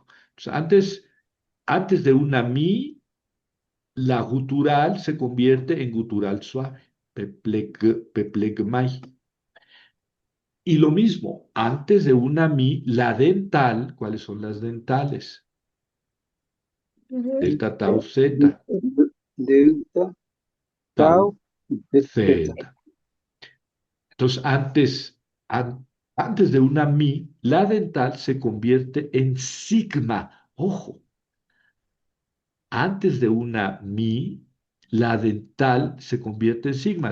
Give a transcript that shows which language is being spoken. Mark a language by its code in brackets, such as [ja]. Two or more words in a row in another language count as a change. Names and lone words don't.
[es] O sea, antes de una mi, la gutural se convierte en gutural suave, peplegmai. Y lo mismo, antes de una mi, la dental, ¿cuáles son las dentales? Ujú. Delta tau zeta, Delta, tau tau, zeta. zeta. Entonces, antes de una mi, la dental se convierte en sigma. Ojo, antes de una mi, la dental se convierte en sigma.